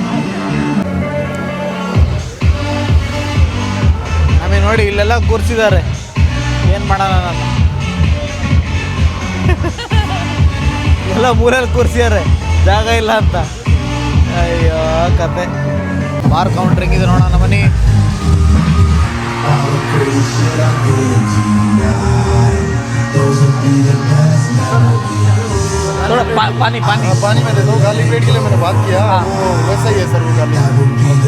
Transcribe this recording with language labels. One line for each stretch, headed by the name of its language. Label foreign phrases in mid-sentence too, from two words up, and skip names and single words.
Kannada: ಆಮೇಲೆ ನೋಡಿ ಇಲ್ಲೆಲ್ಲ ಕೂರಿಸಿದ್ದಾರೆ. ಏನು ಮಾಡೋಣ, ನಾನು ಎಲ್ಲ ಮೂರಲ್ಲಿ ಕೂರಿಸಿದ್ದಾರೆ, ಜಾಗ ಇಲ್ಲ ಅಂತ. ಅಯ್ಯೋ ಕತೆ. ಬಾರ್ ಕೌಂಟ್ರಿಂಗ್ ಇದೆ ನೋಡೋಣ ಮನಿ.
Hindi: थोड़ा पानी पानी पानी में दे दो.
English: garlic bread
Hindi: के लिए मैंने बात किया, वो वैसा ही है सर. वो गार्लिक